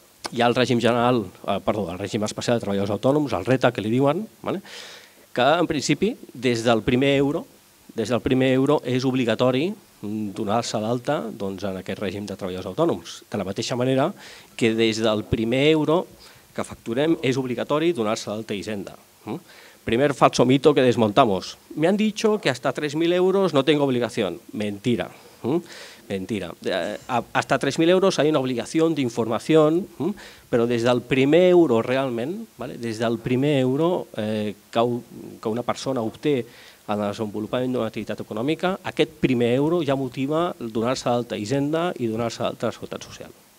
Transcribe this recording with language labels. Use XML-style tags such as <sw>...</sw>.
<ca>Hi ha el règim especial de treballadors autònoms, el RETA, que li diuen, que en principi des del primer euro des del primer euro és obligatori donar-se d'alta en aquest règim de treballadors autònoms. De la mateixa manera que des del primer euro que facturem es obligatori donar-se d'alta a Hisenda.</ca> <es>Primer falso mito que desmontamos. Me han dicho que hasta 3.000 euros no tengo obligación. Mentira. Mentira. Hasta 3.000 euros hay una obligación de información,</es> <ca>però des del primer euro realment, des del primer euro que una persona obté en el desenvolupament d'una activitat econòmica, aquest primer euro ja motiva donar-se d'alta a Hisenda i donar-se d'alta a la Seguretat Social.</ca>